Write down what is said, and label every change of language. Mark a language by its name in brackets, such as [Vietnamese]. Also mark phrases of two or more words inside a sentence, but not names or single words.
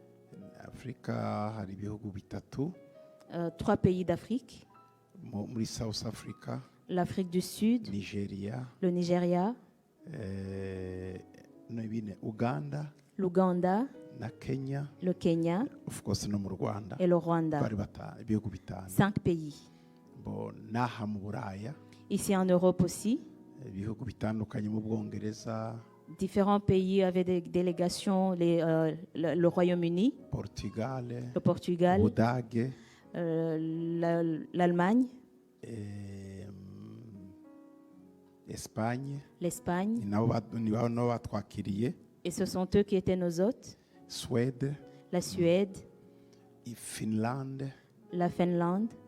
[French] 3 pays d'Afrique. South Africa, l'Afrique du Sud, Nigeria, le Nigeria, Uganda, l'Ouganda, Kenya, le Kenya, [English] of course, [Kinyarwanda] no mu Rwanda, [French] et le Rwanda. 5 pays. Ici en Europe aussi. Différents pays avaient des délégations, le Royaume-Uni, le Portugal, l'Allemagne, l'Espagne, et ce sont eux qui étaient nos hôtes, la Suède, la Finlande,